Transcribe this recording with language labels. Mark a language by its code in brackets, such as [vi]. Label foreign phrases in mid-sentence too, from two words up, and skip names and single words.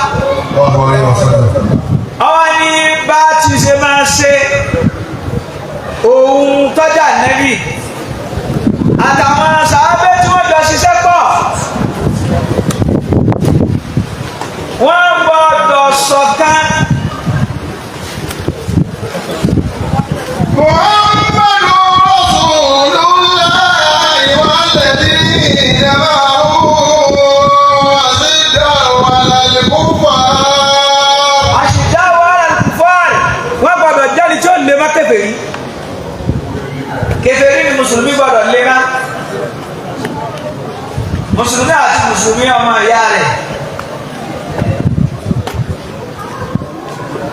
[yo] ọwọ́ ní bá ti ṣe máa ṣe ohun tọ́jà nẹ́bì àtàwọn sàábẹ́ tí wọ́n jọ ṣiṣẹ́ pọ̀ wọ́n gbọ́dọ̀ ṣọ̀kan. [ar] محمد رسول الله والذين معه أشداء على الكفار. [yo] Wọ́n gbọ́dọ̀ jáde tí ó lè má kèfèrí. Kèfèrí ni mùsùlùmí gbọ́dọ̀ lè má. Mùsùlùmí àti mùsùlùmí ọmọ ìyá rẹ̀.